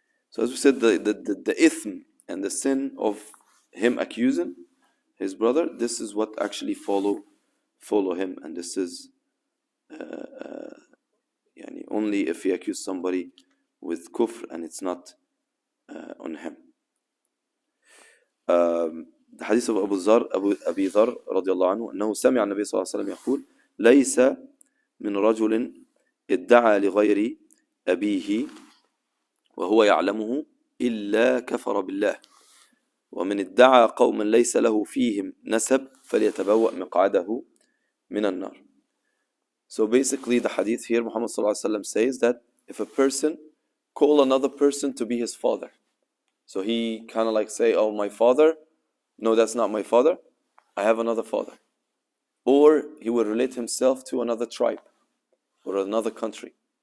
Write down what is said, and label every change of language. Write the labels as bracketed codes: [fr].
[en] So as we said, the ithm and the sin of him accusing his brother, this is what actually follow him, and this is only if he accused somebody with kufr and it's not on him. The hadith of [ar] أبي ذر رضي الله عنه أنه سمع النبي صلى الله عليه وسلم يقول ليس من رجل ادعى لغير أبيه وهو يعلمه إلا كفر بالله ومن ادعى قوما ليس له فيهم نسب فليتبوأ مقعده من النار. [en] So basically the hadith here, Muhammad [ar] صلى الله عليه وسلم [en] says that if a person call another person to be his father, so he kind of say, oh, my father, no, that's not my father, I have another father. or he will relate himself to another tribe or another country.